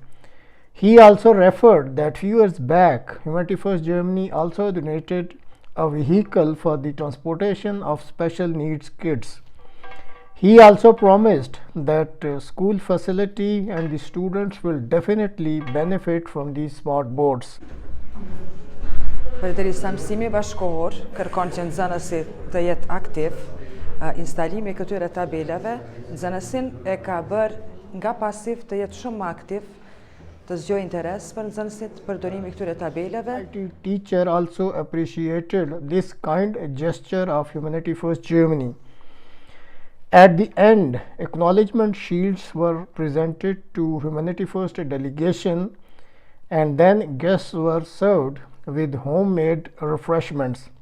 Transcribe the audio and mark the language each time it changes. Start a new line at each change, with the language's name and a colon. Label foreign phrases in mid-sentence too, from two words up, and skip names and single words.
English: He also referred that few years back, Humanity First Germany also donated a vehicle for the transportation of special needs kids. He also promised that school facility and the students will definitely benefit from these smart boards.
Albanian: Përderisa mësimi bashkëkohor kërkon që nxënësi të jetë aktiv, instalimi i këtyre tabelave nxënësin e ka bërë nga pasiv të jetë shumë më aktiv, të zgjojë interes për nxënësit, përdorimi i këtyre tabelave.
English: The teacher also appreciated this kind gesture of Humanity First Germany. At the end, acknowledgement shields were presented to Humanity First delegation, and then guests were served with homemade refreshments.